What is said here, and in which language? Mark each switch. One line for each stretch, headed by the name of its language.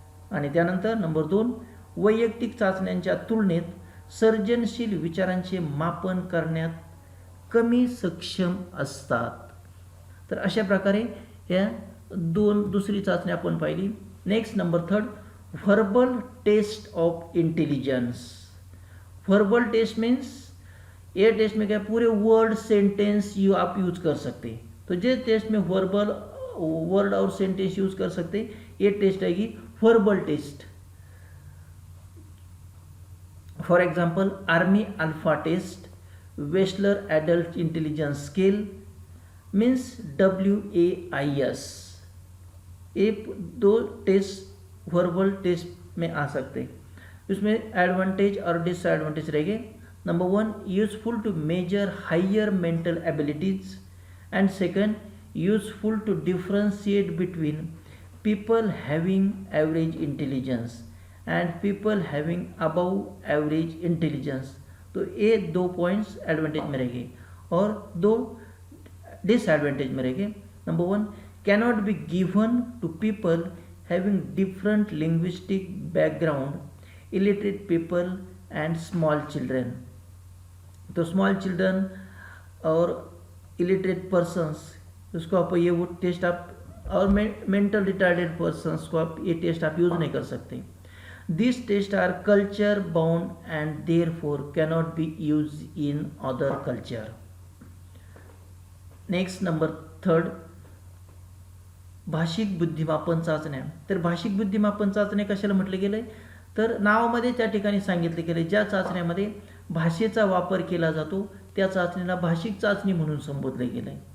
Marathi: आणि त्यानंतर नंबर 2, वैयक्तिक चाचण्यांच्या तुलनेत सर्जनशील विचारांचे मापन करण्यात कमी सक्षम असतात. तर अशा प्रकारे या दुसरी चाचणी आपण पाहिली.
English: Next number 3, verbal test of intelligence.
Hindi: Verbal test means ये टेस्ट में क्या पूरे वर्ड सेंटेंस आप यूज कर सकते. तो जे टेस्ट में वर्बल वर्ड और सेंटेंस यूज कर सकते, ये टेस्ट आएगी verbal test. For example, army alpha test, Wechsler adult intelligence scale means WAIS. ये 2 टेस्ट वर्बल टेस्ट में आ सकते. इसमें एडवांटेज और डिसएडवांटेज रहेंगे. Number 1,
English: Useful to measure higher mental abilities. And second, useful to differentiate between people having average intelligence and people having above average intelligence.
Hindi: तो ये 2 points advantage में रहेंगे और 2 डिसएडवांटेज में रहेंगे.
English: Number 1, cannot be given to people having different linguistic background, illiterate people and small children.
Hindi: तो small children और illiterate persons, उसको आप ये वो टेस्ट आप, और मेंटल रिटार्डेड पर्सन्स को आप ये टेस्ट आप यूज नहीं कर सकते.
English: This test are culture bound and therefore cannot be use in other culture.
Marathi: Next number 3, भाषिक बुद्धिमापन चाचण्या. तर भाषिक बुद्धिमापन चाचण्या कशाला म्हटले गेले, तर नावामध्ये त्या ठिकाणी सांगितले गेले ज्या चाचण्यामध्ये भाषेचा वापर केला जातो त्या चाचणीला भाषिक चाचणी म्हणून संबोधले गेले.